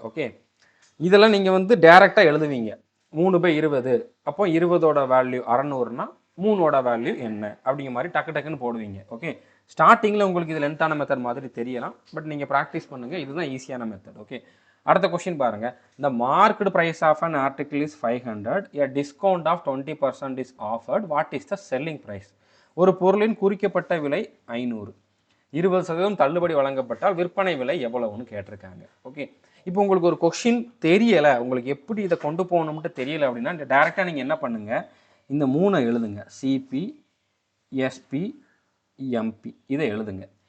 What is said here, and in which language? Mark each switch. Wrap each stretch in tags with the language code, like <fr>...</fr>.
<ta>Okay, இதெல்லாம் நீங்கள் வந்து டேரெக்டாக எழுதுவீங்க. 3/20, அப்போ 20ஓட வேல்யூ 600னா 3ஓட வேல்யூ என்ன அப்படிங்கிற மாதிரி டக்கு டக்குன்னு போடுவீங்க. ஓகே, ஸ்டார்டிங்கில் உங்களுக்கு இது லென்த்தான மெத்தட் மாதிரி தெரியலாம், பட் நீங்கள் ப்ராக்டிஸ் பண்ணுங்கள், இதுதான் ஈஸியான மெத்தட். ஓகே, அடுத்த கொஸ்டின் பாருங்க.</ta> <en>The marked price of an article is 500, a discount of 20% is offered, what is the selling price?</en> <ta>ஒரு பொருளின் குறிக்கப்பட்ட விலை 500, 20% தள்ளுபடி வழங்கப்பட்டால் விற்பனை விலை எவ்வளவுன்னு கேட்டிருக்காங்க. ஓகே, இப்போ உங்களுக்கு ஒரு கொஸ்டின் தெரியலை, உங்களுக்கு எப்படி இதை கொண்டு போகணும்ட்டு தெரியலை அப்படின்னா டேரெக்டாக நீங்கள் என்ன பண்ணுங்கள், இந்த 3 எழுதுங்க. சிபி, எஸ்பி, எம்பி இதை எழுதுங்க.</ta>